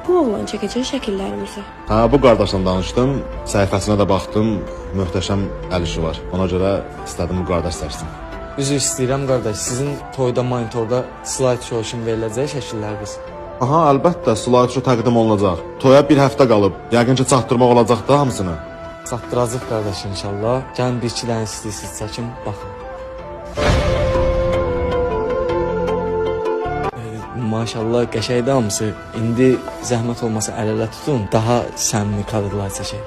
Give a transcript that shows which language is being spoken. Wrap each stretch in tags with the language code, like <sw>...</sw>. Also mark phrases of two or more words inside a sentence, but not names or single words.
<az>bu oğlan çəkəcək şəkillərimizi. Ha, bu qardaşla danışdım, səhifəsinə də baxdım, möhtəşəm əl işi var. Ona görə istədim bu qardaş seçsin. Üzr istəyirəm qardaş, sizin toyda monitorda</az> <en>slide show</en> <az>üçün veriləcək şəkilləriniz. Aha, əlbəttə,</az> <en>slide show</en> <az>təqdim olunacaq. Toya bir həftə qalıb. Yəqin ki, çatdırmaq olacaq da hamısını. Çatdıracaq qardaş inşallah. Gəlin bir-iki dənə istəyirsiniz çəkin, baxın. Maşallah qəşəngdir hamısı. İndi zəhmət olmasa əl-ələ tutun, daha səmimi kadrlar çəkək.</az>